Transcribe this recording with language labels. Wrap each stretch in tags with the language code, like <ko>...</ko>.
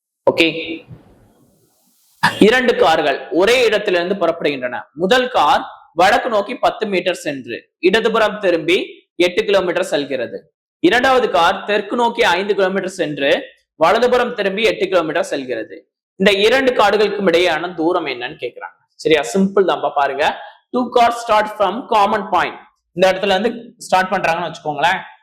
<ta>Okay, 2 கார்கள் ஒரே இடத்திலிருந்து புறப்படுகின்றன. முதல் கார் வடக்கு நோக்கி 10 மீட்டர் சென்று இடதுபுறம் திரும்பி 8 கிலோமீட்டர் செல்கிறது. இரண்டாவது கார் தெற்கு நோக்கி 5 கிலோமீட்டர் சென்று வலதுபுறம் திரும்பி 8 கிலோமீட்டர் செல்கிறது. இந்த 2 கார்களுக்கும் இடையேயான தூரம் என்னன்னு கேக்குறாங்க. சரியா? சிம்பிள் தான். பாருங்க,</ta> <en>2 cars start from common point.</en> <ta>இந்த இடத்துல இருந்து ஸ்டார்ட் பண்றாங்கன்னு வச்சுக்கோங்களேன்.</ta>